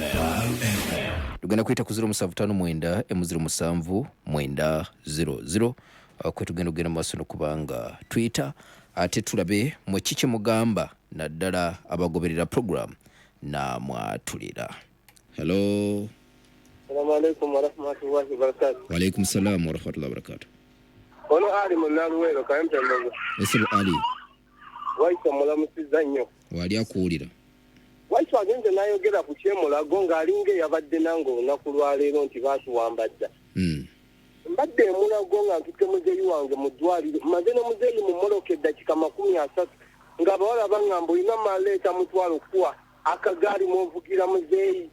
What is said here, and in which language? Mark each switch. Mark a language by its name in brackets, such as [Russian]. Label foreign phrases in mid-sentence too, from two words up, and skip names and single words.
[Ganda] tugenda kuyita ku 0759 M07 kwe tugenda okugenda maaso n'okubanga Twitter ate tulabe mwe kiki mugamba naddala abagoberera program na mwatulira. Hello. [Arabic] السلام عليكم ورحمة الله وبركاته. وعليكم السلام ورحمة الله وبركاته. [Ganda] Ono ali munaluwero Entebbe. Ese Ali. Waiswa mulamusiza nnyo. Wali akuwulira. Waiswa agenze n'ayogera ku kyemulago ng'alinga yabadde nange olunaku lwa leero nti baatuwambadda. Mbadde emulago nga ntutte muzeeyi wange mu ddwaliro maze n'omuzeeyi mu mmoloka eddakiika 30 ng'abawala baŋŋamba olina maleeta mutwalo kuwa akagaali mw'ovugira muzeeyi.